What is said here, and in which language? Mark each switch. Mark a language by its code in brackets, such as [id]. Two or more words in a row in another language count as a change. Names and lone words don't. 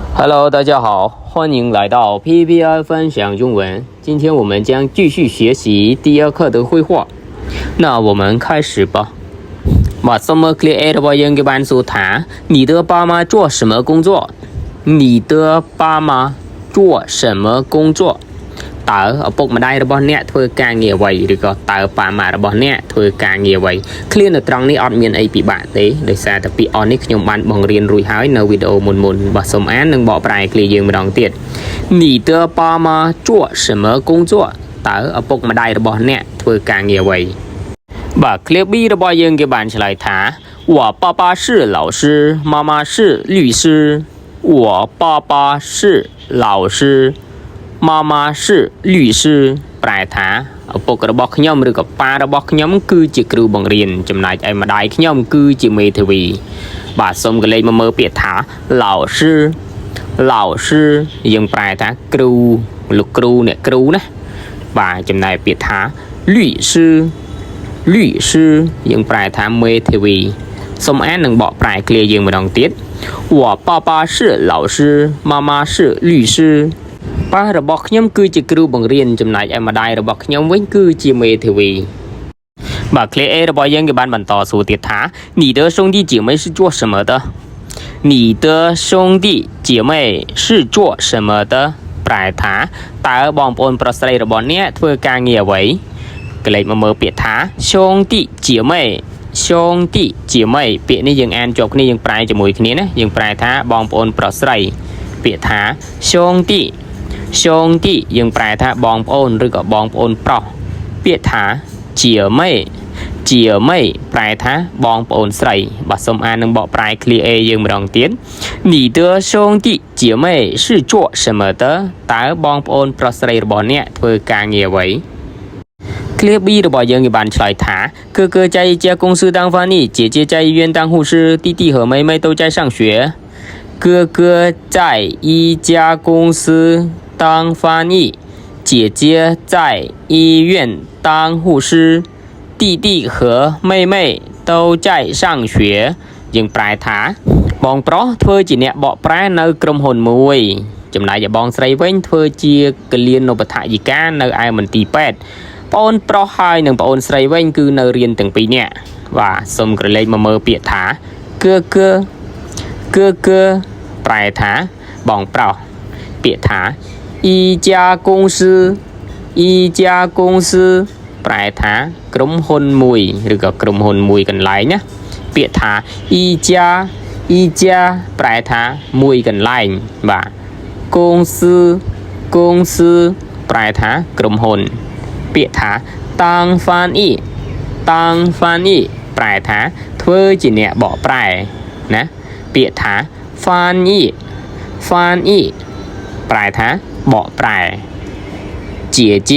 [zh] Hello， 大家好，欢迎来到 PPI 分享中文。今天我们将继续学习第二课的绘画。那我们开始吧。 [km] បាទសូមមើល clear A របស់យើងគេបានសួរថា [zh] 你的爸妈做什么工作你的爸妈做什么工作 [km] តើឪពុកម្ដាយរបស់អ្នកធ្វើការងារអ្វីឬក៏តើប៉ាម៉ារបស់អ្នកធ្វើការងារអ្វី clear នៅត្រង់នេះអត់មានអីពិបាកទេដោយសារតែពាក្យអស់នេះខ្ញុំបានបង្រៀនរួចហើយនៅវីដេអូមុនបាទសូមអាននិងបកប្រែ clear យើងម្ដងទៀត [zh] 你的爸妈做什么工作 [km] តើ ឪពុកម្ដាយរបស់អ្នកធ្វើការងារអ្វីបាទ clear B របស់យើងគេបានឆ្លើយថា [zh] 我爸爸是老师妈妈是律师 [km] 我爸爸是老师妈妈是律师ប្រែថាឪពុករបស់ខ្ញុំឬក៏ប៉ារបស់ខ្ញុំគឺជាគ្រូបង្រៀនចំណែកឯម្ដាយខ្ញុំគឺជាមេធាវីបាទសូមកលេចមកមើលពាក្យ ថា [zh] 老师老师 [km] យើងប្រែថាគ្រូលោកគ្រូអ្នកគ្រូណាបាទចំណែកពាក្យថា [zh] 律师律师 [km] យើងប្រែថាមេធាវីសូមអាននិងបកប្រែ clear យើងម្ដងទៀត [zh] 我爸爸是老师妈妈是律师 [km] ប៉ារបស់ខ្ញុំគឺជាគ្រូបង្រៀនចំណែកឯម្ដាយរបស់ខ្ញុំវិញគឺជាមេធាវីបាទ clear A របស់យើងគេបានបន្តសួរទៀតថា [zh] 你的兄弟姐妹是做什么的你的兄弟姐妹是做什么的 [km] ប្រែថាតើបងប្អូនប្រុសស្រីរបស់អ្នកធ្វើការងារអ្វីកលេចមកមើលពាក្យថា兄 [zh] 弟姐妹兄弟姐妹 [km] ពាក្យនេះយើងអានជាប់គ្នាយើងប្រែជាមួយគ្នាណាយើងប្រែថាបងប្អូនប្រុសស្រីពាក្យថា [zh] 兄弟兄弟 [km] យើងប្រែថាបងប្អូនឬក៏បងប្អូនប្រុសពាក្យថាជាមេជាមេប្រែថាបងប្អូនស្រីបាទសូមអាននិងបកប្រែ clear A យើងម្ដងទៀត [zh] 你的兄弟姐妹是做什么的 [km] តើបងប្អូនប្រុសស្រីរបស់អ្នកធ្វើការងារអ្វី [zh] clear B [km] របស់យើងគេបានឆ្លើយថា [zh] 哥哥在一家公司当翻译姐姐在医院当护士弟弟和妹妹都在上学哥哥在一家公司当翻译姐姐在医院当护士弟弟和妹妹都在上学 [km] យើងប្រែថាបងប្រុសធ្វើជាអ្នកបកប្រែនៅក្រុមហ៊ុនមួយចំណែកឯបងស្រីវិញធ្វើជាគលានុបដ្ឋាយិកានៅឯមន្ទីរពេទ្យបងអូនប្រុសហើយនិងបងអូនស្រីវិញគឺនៅរៀនទាំងពីរនាក់បាទសូមក្រឡេកមកមើលពាក្យថា哥哥 ប្រែថាបងប្រុសពាក្យថា [zh] 一家公司 [km] ប្រែថាក្រុមហ៊ុនមួយឬក៏ក្រុមហ៊ុនមួយកន្លែងណាពាក្យថា [zh] 一家 [km] ប្រែថាមួយកន្លែងបាទ公司 ប្រែថាក្រុមហ៊ុនពាក្យថាតាំងហ្វានអ៊ីប្រែថាធ្វើជាអ្នកបកប្រែណាពាក្យថាហ្វានអ៊ីប្រែថាបកប្រែជា